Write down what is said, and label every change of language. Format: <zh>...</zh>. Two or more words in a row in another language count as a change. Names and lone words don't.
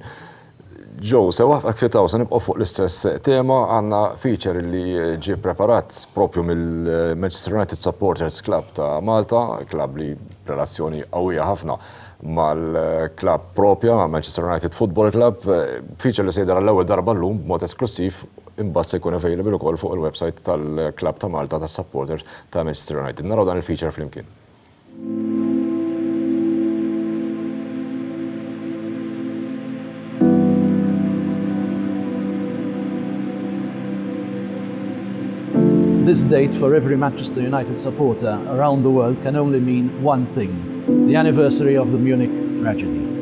<mt>Joe, sewa f'akfitaw se nibqgħu fuq l-istess tema għandna feature li ġie preparat propju mill-Manchester United Supporters Club ta' Malta, klabb li relazzjoni qawwija ħafna mal-klabb propja, ma' Manchester United Football Club, feature li se jidher l-ewwel darba llum b'mod esklusiv imbagħad se jkun available ukoll fuq il-website tal-klabb ta' Malta tas-supporters ta' Manchester United. Naraw dan il-feature flimkien.</mt> <en>This date for every Manchester United supporter around the world can only mean one thing: the anniversary of the Munich tragedy.</en>